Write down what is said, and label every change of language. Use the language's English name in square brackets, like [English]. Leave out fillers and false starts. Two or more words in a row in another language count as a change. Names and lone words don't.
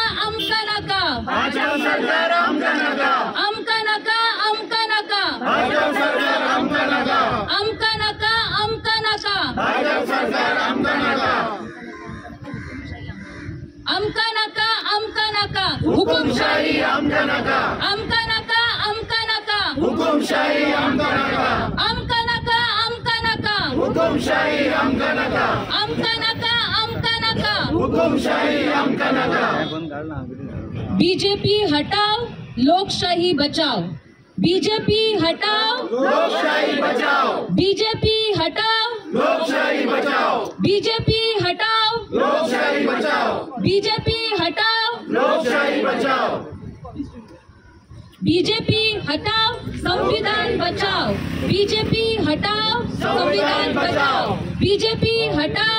[Konkani] भाजप सरकार आमका नाका भाजप सरकार आमका नाका भाजप सरकार आमका नाका हुकुमशाही आमका नाका हुकुमशाही आमका नाका हुकुमशाही आमका नाका हुकुमशाही आमका नाका। [Hindi] बीजेपी हटाओ लोकशाही बचाओ, बीजेपी हटाओ लोकशाही बचाओ, बीजेपी हटाओ लोकशाही बचाओ, बीजेपी हटाओ लोकशाही बचाओ, बीजेपी हटाओ लोकशाही बचाओ, बीजेपी हटाओ संविधान बचाओ, बीजेपी हटाओ संविधान बचाओ, बीजेपी हटाओ